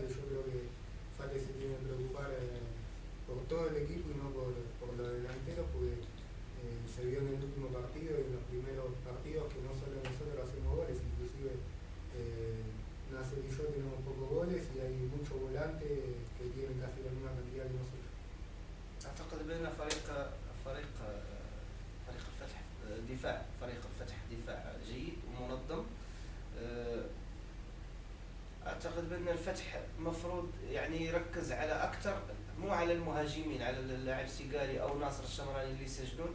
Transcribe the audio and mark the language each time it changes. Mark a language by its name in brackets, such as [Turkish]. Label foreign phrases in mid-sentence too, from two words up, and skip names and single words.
[Spanish] Yo creo que Fatah se tiene que preocupar por todo el equipo y no por los delanteros, porque se vio en el último partido y en los primeros partidos que no solo nosotros hacemos goles, inclusive Nasser y yo tenemos pocos goles y hay muchos volantes que tienen casi la misma cantidad que nosotros. [Arabic] أعتقد بأن فريق الفتح دفاع جيد ومنظم. أعتقد بأن الفتح مفروض يعني يركز على أكثر، مو على المهاجمين، على اللاعب سيغالي أو ناصر الشمراني اللي يسجلون.